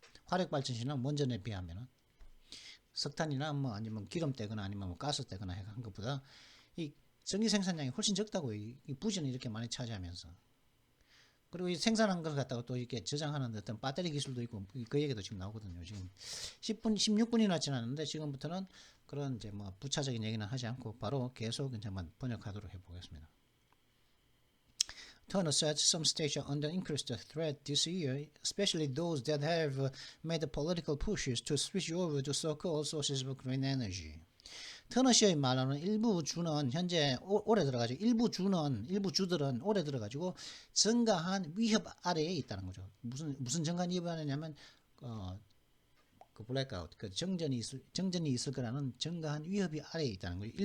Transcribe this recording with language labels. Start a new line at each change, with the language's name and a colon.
Korean: 화력 발전시나 원전에 비하면은 석탄이나 뭐 아니면 기름 떼거나 아니면 뭐 가스 떼거나 한 것보다 이 전기 생산량이 훨씬 적다고 이 부지는 이렇게 많이 차지하면서 그리고 이 생산한 걸 갖다가 또 이렇게 저장하는 어떤 배터리 기술도 있고 그 얘기도 지금 나오거든요. 지금 10분, 16분이 지났는데 지금부터는 그런 이제 뭐 부차적인 얘기는 하지 않고 바로 계속 이제 번역하도록 해보겠습니다.
English: Turner said some states are under increased threat this year, especially those that have made political pushes to switch over to so-called sources of green energy.
Korean: 터너시의 말로는 일부 주는 현재 올해 들어가지고 일부 주들은 올해 들어가지고 증가한 위협 아래에 있다는 거죠. 무슨 증가한 위협 아래냐면 그 블랙아웃 그 정전이 있을 거라는 증가한 위협이 아래에 있다는 거죠.